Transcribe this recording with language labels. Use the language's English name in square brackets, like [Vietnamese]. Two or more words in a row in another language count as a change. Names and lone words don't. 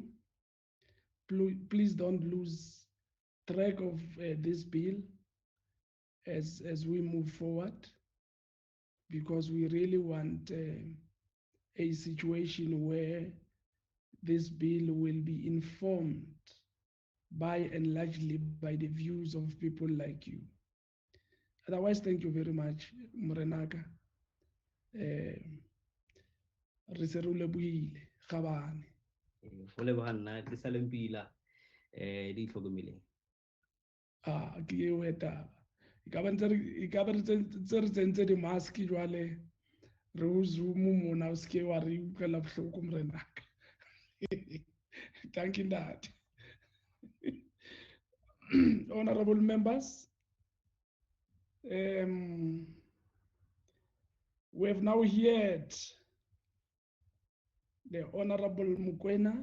[English] Please don't lose track of this bill as we move forward, because we really want a situation where this bill will be informed by and largely by the views of people like you. Otherwise, thank you very much, [Southern Sotho] Morenaka. Re se re o lebohile. Khabane. Go leboga nna ke sa leng pila di itlhokomeleng. Ke eo e taba. E ka ba re tsentse di-mask jwale re o Zoom mona o seke wa re utlwela bohloko morenaka. [English] Thank you, Dad. Honorable members, we have now heard the Honorable Mokoena.